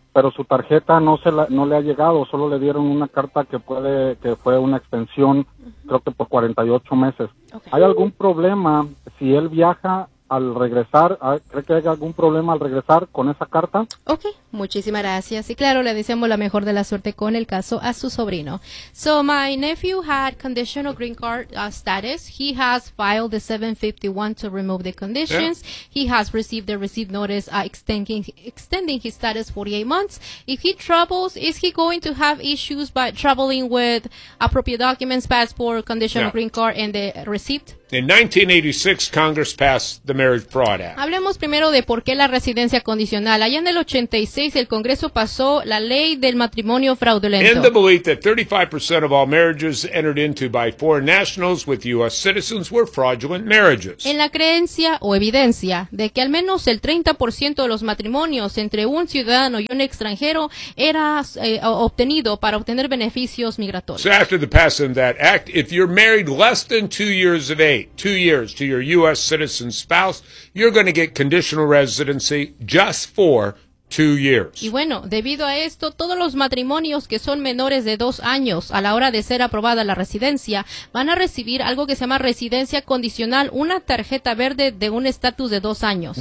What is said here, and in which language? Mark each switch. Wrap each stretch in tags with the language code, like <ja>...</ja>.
<es>Pero su tarjeta no le ha llegado, solo le dieron una carta que fue una extensión, creo que por 48 meses.</es> <en>Okay.</en> <es>¿Hay algún problema si él viaja al regresar? ¿Cree que hay algún problema al regresar con esa carta? Ok, muchísimas gracias. Y claro, le deseamos la mejor de la suerte con el caso a su sobrino.</es> <en>So, my nephew had conditional green card status. He has filed the 751 to remove the conditions. Yeah. He has received the receipt notice extending his status 48 months. If he travels, is he going to have issues by traveling with appropriate documents, passport, conditional green card, and the receipt? In 1986, Congress passed the Marriage Fraud Act.</en> <es>Hablemos primero de por qué la residencia condicional. Allá en el 86, el Congreso pasó la ley del matrimonio fraudulento.</es> <en>In the belief that 35% of all marriages entered into by foreign nationals with U.S. citizens were fraudulent marriages.</en> <es>En la creencia o evidencia de que al menos el 30% de los matrimonios entre un ciudadano y un extranjero era obtenido para obtener beneficios migratorios.</es> <en>So after the passing of that act, if you're married less than 2 years of 2 years to your U.S. citizen spouse, you're going to get conditional residency just for 2 years.</en> <es>Y bueno, debido a esto, todos los matrimonios que son menores de 2 años a la hora de ser aprobada la residencia van a recibir algo que se llama residencia condicional, una tarjeta verde de un estatus de 2 años.</es>